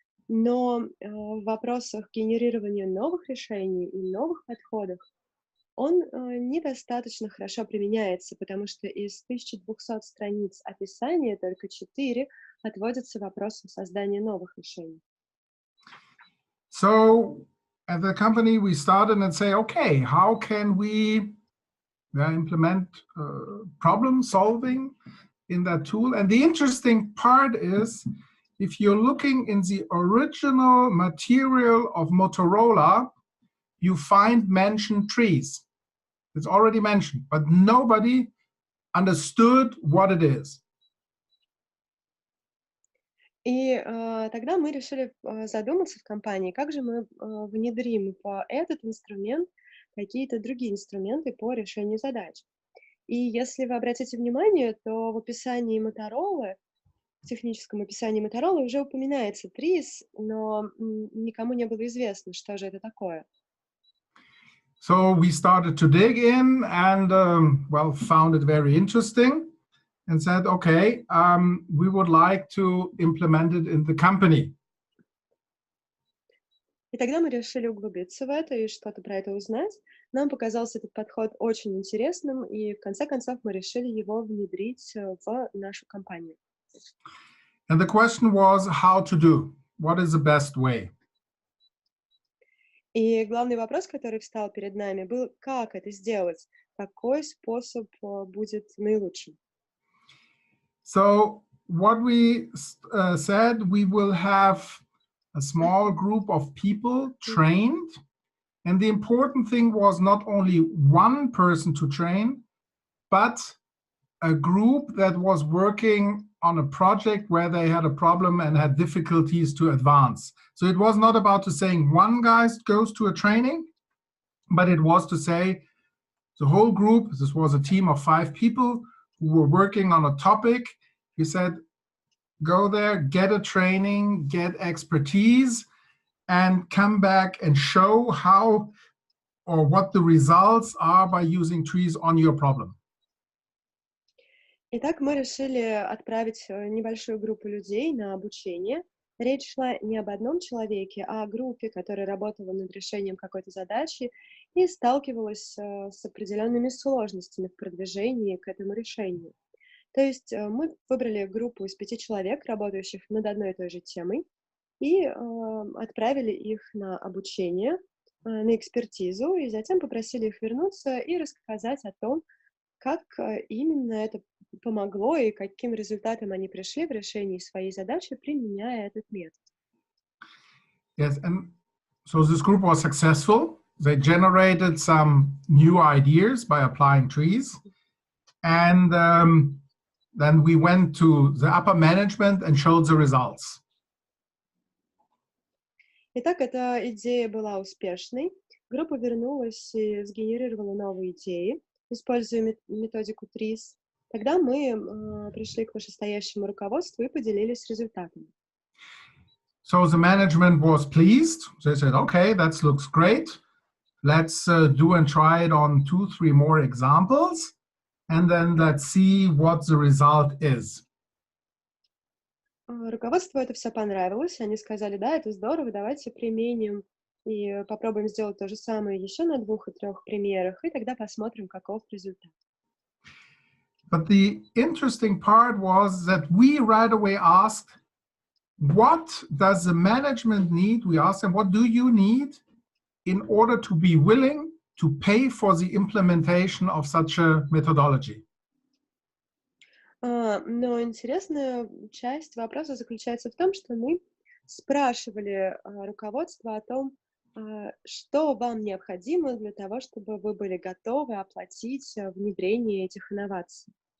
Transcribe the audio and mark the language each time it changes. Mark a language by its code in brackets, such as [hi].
[ru] Но в вопросах генерирования новых решений и новых подходов он недостаточно хорошо применяется, потому что из 1200 страниц описания только 4 отводятся вопросам создания новых решений. [en] So at the company we started and say, okay, how can we implement problem solving in that tool? And the interesting part is, if you're looking in the original material of Motorola, you find mentioned trees. It's already mentioned, but nobody understood what it is. [ru] И тогда мы решили задуматься в компании, как же мы внедрим в этот инструмент какие-то другие инструменты по решению задач. И если вы обратите внимание, то в описании Motorola, в техническом описании Motorola уже упоминается ТРИЗ, но никому не было известно, что же это такое. [en] So we started to dig in and, found it very interesting and said, okay, we would like to implement it in the company. [ru] И тогда мы решили углубиться в это и что-то про это узнать. Нам показался этот подход очень интересным, и в конце концов мы решили его внедрить в нашу компанию. [en] And the question was how to do. What is the best way? [ru] И главный вопрос, который встал перед нами, был, как это сделать, какой способ будет наилучшим. [en] So what we said, we will have a small group of people trained. And the important thing was not only one person to train, but a group that was working on a project where they had a problem and had difficulties to advance. So it was not about to saying one guy goes to a training, but it was to say the whole group, this was a team of 5 people who were working on a topic. We said, go there, get a training, get expertise, and come back and show how or what the results are by using trees on your problem. [ru] Итак, мы решили отправить небольшую группу людей на обучение. Речь шла не об одном человеке, а о группе, которая работала над решением какой-то задачи и сталкивалась с определенными сложностями в продвижении к этому решению. То есть мы выбрали группу из 5 человек, работающих над одной и той же темой, и отправили их на обучение, на экспертизу, и затем попросили их вернуться и рассказать о том, как именно это помогло и к каким результатам они пришли в решении своей задачи, применяя этот метод. [en] Yes, and so this group was successful. They generated some new ideas by applying trees. And then we went to the upper management and showed the results. [ru] Итак, эта идея была успешной. Группа вернулась и сгенерировала новые идеи, используя методику ТРИЗ. Тогда мы пришли к вышестоящему руководству и поделились результатами. [en] So the management was pleased. They said, okay, that looks great. Let's do and try it on 2-3 more examples. And then let's see what the result is. Руководству это все понравилось. Они сказали, да, это здорово, давайте применим и попробуем сделать то же самое еще на 2 и 3 примерах, и тогда посмотрим, каков результат. But the interesting part was that we right away asked, what does the management need? We asked them, what do you need in order to be willing to pay for the implementation of such a methodology? [ru] Но интересная часть вопроса заключается в том, что мы спрашивали руководство о том, что вам необходимо для того, чтобы вы были готовы оплатить внедрение этих инноваций.